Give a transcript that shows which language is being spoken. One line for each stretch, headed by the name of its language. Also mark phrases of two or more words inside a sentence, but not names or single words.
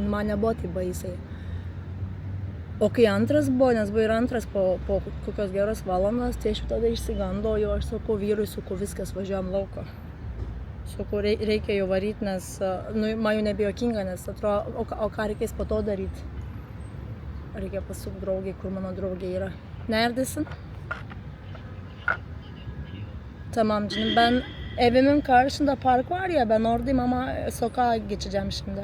Lithuanian: Dabar 12 aukštai man nebuvo tai baisiai. O kai antras buvo, nes buvo ir antras po kokios geros valandos, tai aš jau tada išsigandau, jau aš sakau vyrui, sakau viskas, važiuojam lauko. Sakau, reikia jau varyti, nes man jau nebejokinga, nes atrodo, o ką reikės po to daryti? Reikia pasuk draugiai, kur mano draugė yra.
Turkish: Neredesin? Tamam canım, ben evimin karşısında park var ya, ben oradayım ama sokağa geçeceğim şimdi.